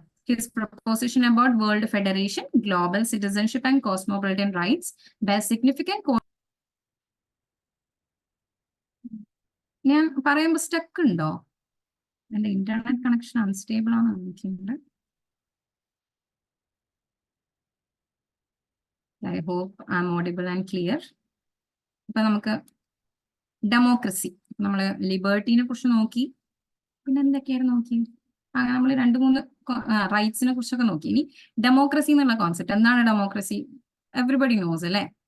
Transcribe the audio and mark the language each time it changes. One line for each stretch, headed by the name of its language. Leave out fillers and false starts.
English: His proposition about world federation, global citizenship and cosmopolitan rights bear significant.
Malayalam: ഞാൻ പറയുമ്പോൾ stuck ഉണ്ടോ? എന്റെ internet connection unstable ആണ് എനിക്കുണ്ട്.
English: I hope I'm audible and clear.
Malayalam: അപ്പൊ നമുക്ക് ഡെമോക്രസി, നമ്മള് ലിബർട്ടീനെ കുറിച്ച് നോക്കി, പിന്നെ എന്തൊക്കെയായിരുന്നു നോക്കി, അങ്ങനെ നമ്മൾ 2-3 റൈറ്റ്സിനെ കുറിച്ചൊക്കെ നോക്കി. ഇനി ഡെമോക്രസി എന്നുള്ള കോൺസെപ്റ്റ് എന്താണ്?
English: democracy everybody knows
Malayalam: അല്ലേ.